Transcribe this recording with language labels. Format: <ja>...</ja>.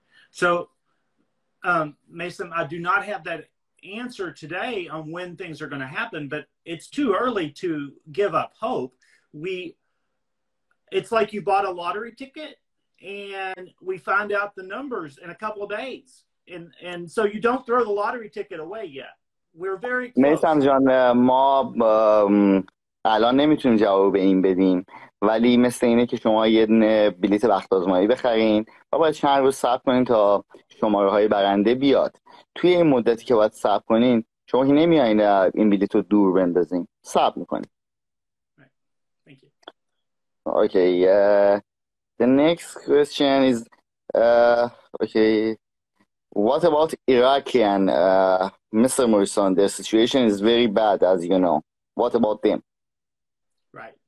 <en>So, Mason, I do not have that answer today on when things are going to happen, but it's too early to give up hope. It's like you bought a lottery ticket and we find out the numbers in a couple of days. And so you don't throw the lottery ticket away yet. We're very close.</en> <fa>Mason جان، ما الان نمیتونیم جواب به این بدیم، ولی مثل اینه که شما یه دونه بلیت بخت آزمایی بخرین و باید چند روز صبر کنین تا شماره های برنده بیاد. توی این مدتی که باید صبر کنین شما که نمیایین این بلیت رو دور بندازین، صبر میکنین.</fa> <en>Okay, the next question is okay, what about Iranian, Mr. Morrison? Their situation is very bad, as you know. What about them? Right.</en>